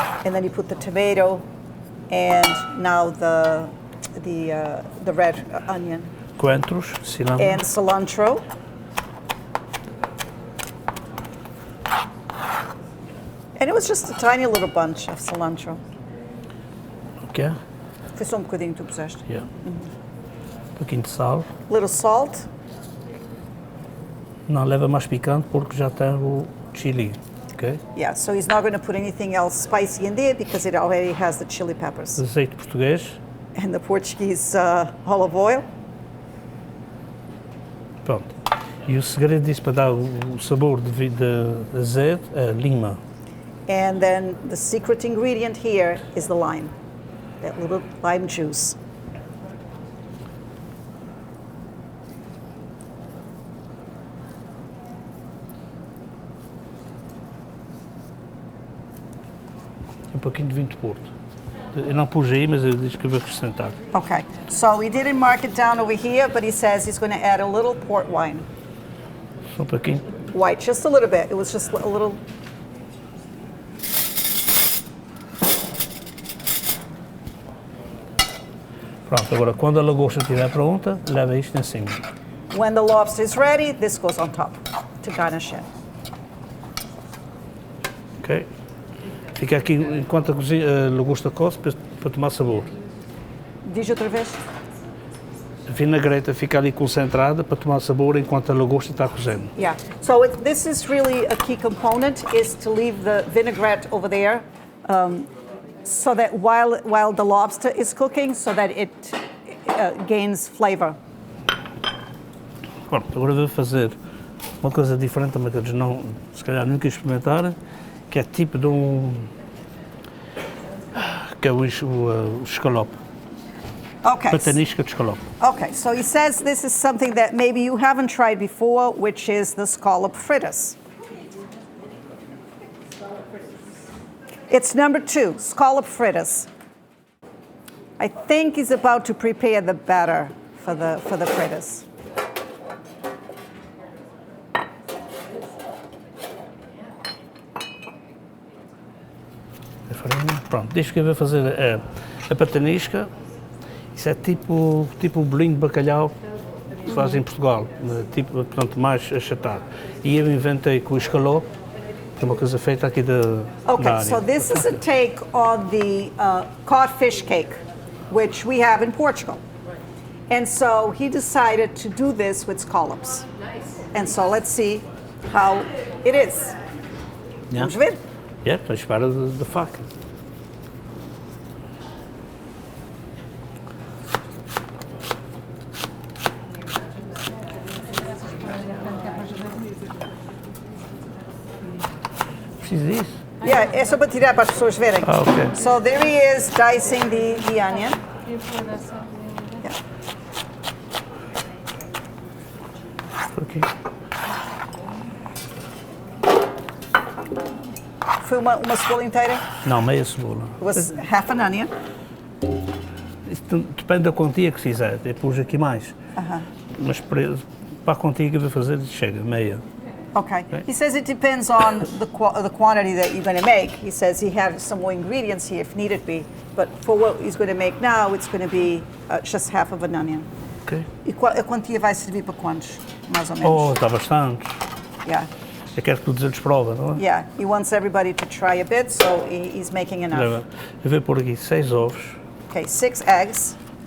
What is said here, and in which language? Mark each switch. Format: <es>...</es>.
<en>And then you put the tomato, and now the red onion</en> <pt>Coentros, cilantro.</pt> <en>and cilantro. And it was just a tiny little bunch of cilantro. Ok?</en> <pt>Foi só um bocadinho que tu puseste. Yeah. Um pouquinho de sal.</pt> <en>Little salt.</en> <pt>Não leva mais picante porque já tem o chili.</pt> <en>Ok? Yeah, so he's not going to put anything else spicy in there because it already has the chili peppers.</en> <pt>Azeite português.</pt> <en>And the Portuguese olive oil.</en> <pt>Pronto. E o segredo disso para dar o sabor de azeite é lima.</pt> <en>And then the secret ingredient here is the lime, that little lime juice.</en> <pt>Um pouquinho de vinho de Porto. Eu não pus aí, mas eu disse que eu vou acrescentar. Okay, so he didn't mark it down over here, but he says he's going to add a little port wine. Só um pouquinho.</pt> <en>White, just a little bit. It was just a little.</en> <pt>Pronto, agora quando a lagosta estiver pronta, leva isto em cima.</pt> <en>When the lobster is ready, this goes on top to garnish it. Ok?</en> <pt>Fica aqui enquanto a lagosta coce para tomar sabor. Diz outra vez? A vinagreta fica ali concentrada para tomar sabor enquanto a lagosta está cozendo.</pt> <en>Yeah. So this is really a key component, is to leave the vinaigrette over there, so that while the lobster is cooking, so that it gains flavor.</en> <pt>Pronto, agora vou fazer uma coisa diferente também que eles não, se calhar nunca experimentaram, que é tipo de que é o escalope.</pt> <en>Okay.</en> <pt>Patanisca de escalope.</pt> <en>Okay, so he says this is something that maybe you haven't tried before, which is the scallop fritters. It's number 2, scallop fritters. I think he's about to prepare the batter for the fritters.</en> <pt>A farinha. Pronto, deixa que eu vou fazer a patanisca. Isso é tipo o bolinho de bacalhau que se faz em Portugal, tipo, portanto, mais achatado. E eu inventei com o escalope, que é uma coisa feita aqui da</pt> <en>Okay,</en> <pt>área.</pt> <en>so this is a take on the codfish cake, which we have in Portugal. And so he decided to do this with scallops. Nice. And so let's see how it is. Yeah.</en> <pt>Vamos ver? Estou à espera da faca. Preciso disso? Yeah, é só para tirar para as pessoas verem. Ah, ok.</pt> <en>So there he is dicing the onion. Yeah.</en> <pt>Por aqui. Foi uma cebola inteira. Não, meia cebola.</pt> <en>It was half an onion.</en> <pt>Isto depende da quantia que fizer. Eu pus aqui mais. Mas para a quantia que eu vou fazer, chega, meia.</pt> <en>Okay. He says it depends on the quantity that you're going to make. He says he had some more ingredients here if needed be, but for what he's going to make now, it's going to be just half of an onion. Ok.</en> <pt>E a quantia vai servir para quantos, mais ou menos? Oh, está bastante.</pt> <en>Yeah,</en> <pt>Eu quero que todos eles provem, não é?</pt> <en>yeah. He wants everybody to try a bit, so he's making enough.</en> <pt>Eu vou pôr aqui 6 ovos.</pt> <en>Okay, 6 eggs.</en>